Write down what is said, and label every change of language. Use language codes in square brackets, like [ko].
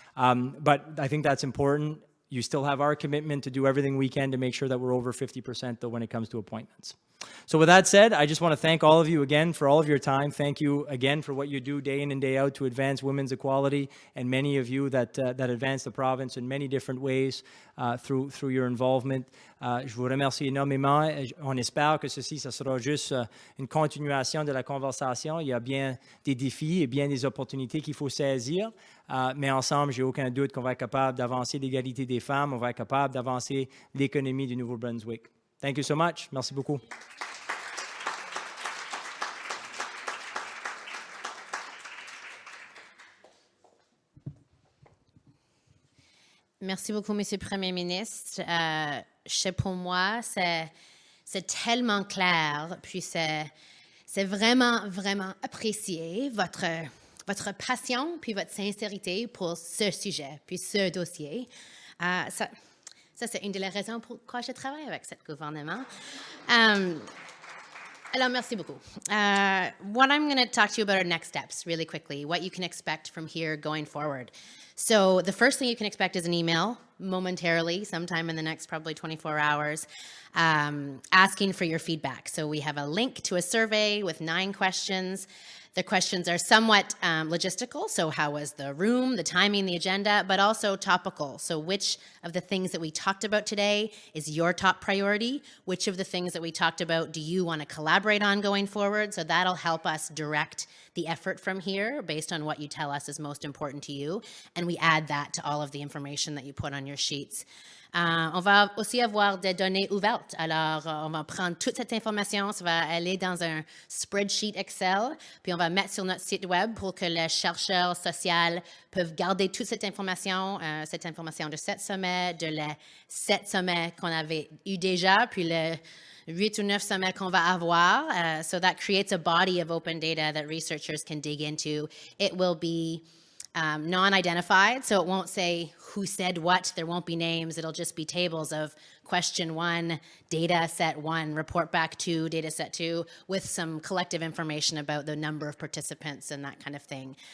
[en] But I think that's important. You still have our commitment to do everything we can to make sure that we're over 50% though when it comes to appointments. So with that said, I just want to thank all of you again for all of your time. Thank you again for what you do day in and day out to advance women's equality, and many of you that advance the province in many different ways through your involvement. [fr] Je vous remercie énormément. On espère que ceci, ça sera juste une continuation de la conversation. Il y a bien des défis et bien des opportunités qu'il faut saisir, mais ensemble, j'ai aucun doute qu'on va être capable d'avancer l'égalité des femmes, on va être capable d'avancer l'économie du Nouveau-Brunswick. [en] Thank you so much. [fr] Merci beaucoup. Merci beaucoup, Monsieur le Premier ministre. Pour moi, c'est tellement clair, puis c'est vraiment, vraiment apprécié votre passion puis votre sincérité pour ce sujet, puis ce dossier. Ça, c'est une des raisons pourquoi je travaille avec ce gouvernement. Alors, merci beaucoup. [en] What I'm going to talk to you about are next steps really quickly, what you can expect from here going forward. So the first thing you can expect is an email momentarily, sometime in the next probably 24 hours, asking for your feedback. So we have a link to a survey with 9 questions. The questions are somewhat logistical, so how was the room, the timing, the agenda, but also topical. So which of the things that we talked about today is your top priority? Which of the things that we talked about do you want to collaborate on going forward? So that'll help us direct the effort from here based on what you tell us is most important to you. And we add that to all of the information that you put on your sheets. [fr] On va aussi avoir des données ouvertes. Alors, on va prendre toute cette information, ça va aller dans un spreadsheet Excel, puis on va mettre sur notre site web pour que les chercheurs sociaux peuvent garder toute cette information de 7 sommets, de les 7 sommets qu'on avait eu déjà, puis les 8 ou 9 sommets qu'on va avoir. [en] So that creates a body of open data that researchers can dig into. It will be non-identified, so it won't say who said what. There won't be names. It'll just be tables of question 1, data set 1, report back 2, data set 2, with some collective information about the number of participants and that kind of thing.